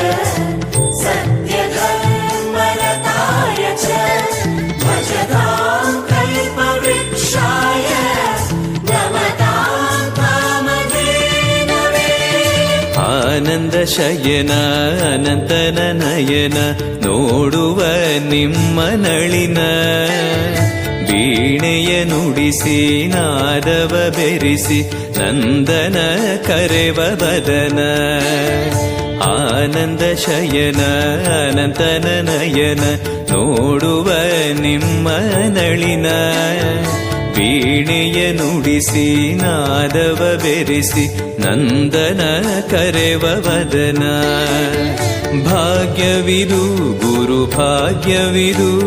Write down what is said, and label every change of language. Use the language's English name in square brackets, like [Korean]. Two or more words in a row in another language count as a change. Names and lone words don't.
[Sanskrit] सत्यधर्मरताय च भजतां कल्पवृक्षाय नमतां कामधेनवे। [Kannada] ಆನಂದ ಶಯನ ಅನಂತನ ನಯನ ನೋಡುವ ನಿಮ್ಮ ನಳಿನ ವೀಣೆಯ ನುಡಿಸಿ ನಾದವ ಬೆರಿಸಿ ನಂದನ ಕರೆವ ಬದನ ಆನಂದ ಶಯನ ಅನಂತನ ನಯನ ನೋಡುವ ನಿಮ್ಮ ನಳಿನ ವೀಣೆಯ ನುಡಿಸಿ ನಾದವ ಬೆರಿಸಿ ನಂದನ ಕರೆವ ವದನ ಭಾಗ್ಯವಿದು ಗುರು ಭಾಗ್ಯವಿದು